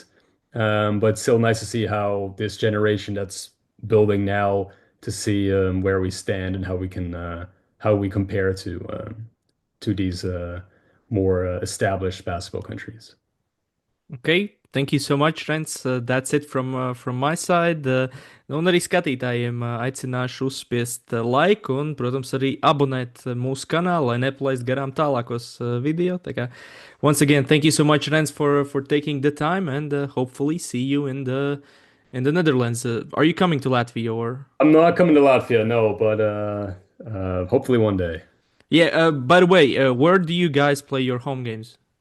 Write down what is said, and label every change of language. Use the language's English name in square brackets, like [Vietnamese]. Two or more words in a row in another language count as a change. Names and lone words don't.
[English] But still nice to see how this generation that's building now to see where we stand and how we compare to these more established basketball countries. Okay, thank you so much, Rens. That's it from my side. [Latvian] Un arī skatītājiem aicināšu uzspiest laiku un, protams, arī abonēt mūsu kanālu, lai nepalaist garām tālākos video. Tā kā, [English] once again, thank you so much, Rens, for taking the time and hopefully see you in the Netherlands. Are you coming to Latvia or? I'm not coming to Latvia, no, but hopefully one day. Yeah, by the way, where do you guys play your home games?